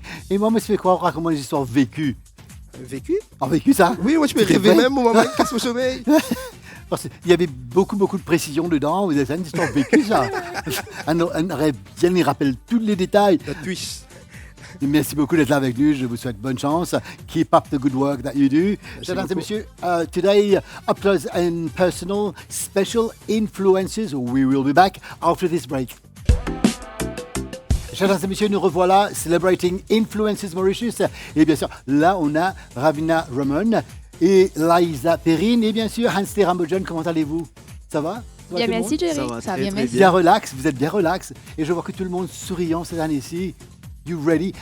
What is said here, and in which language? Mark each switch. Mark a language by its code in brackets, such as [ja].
[fr] Et moi, je me fais croire comment les histoires vécues. Vécu? Ah, vécu ça? Oui, moi, je peux rêver même au moment où je casse mon sommeil. Parce qu'il y avait beaucoup de précision dedans. Vous avez une histoire vécue, ça. Un rêve bien, il rappelle tous les détails. La twist. Merci beaucoup d'être là avec nous. Je vous souhaite bonne chance. [en] Keep up the good work that you do. [fr] Mesdames et messieurs, [en] today, up close and personal, special influences. We will be back after this break. [fr] Chers et messieurs, nous revoilà [en] celebrating [fr] Influences Mauritius. Et bien sûr, là, on a Ravina Ramon et Liza Perrine. Et bien sûr, Hans Rambojon, comment allez-vous? Ça va? Bien, merci Jerry. Ça va bien, merci. Bien relax, vous êtes bien relax. Et je vois que tout le monde souriant cette année-ci. [en] You ready?